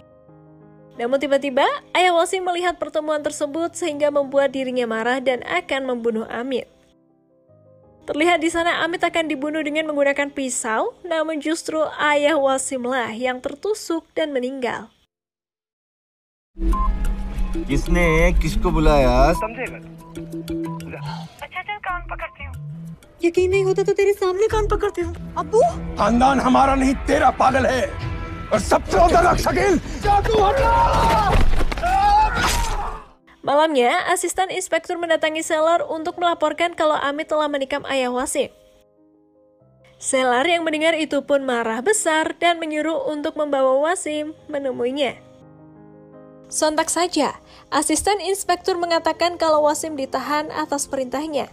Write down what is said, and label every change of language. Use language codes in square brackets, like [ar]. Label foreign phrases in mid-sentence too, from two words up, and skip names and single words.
[id] Namun tiba-tiba, ayah Wasim melihat pertemuan tersebut sehingga membuat dirinya marah dan akan membunuh Amit. Terlihat di sana Amit akan dibunuh dengan menggunakan pisau, namun justru ayah Wasimlah yang tertusuk dan meninggal. [hi] किसने किसको बुलाया? समझेगा। अच्छा चल कान पकड़ती हूँ। यकीन नहीं होता तो तेरे सामने कान पकड़ती हूँ। अब्बू खानदान हमारा नहीं तेरा पागल है और सबसे ज्यादा शकील जादू हटा। [id] Malamnya, asisten inspektur mendatangi Selar untuk melaporkan kalau Amit telah menikam ayah Wasim. Selar yang mendengar itu pun marah besar dan menyuruh untuk membawa Wasim menemuinya. Sontak saja, asisten inspektur mengatakan kalau Wasim ditahan atas perintahnya.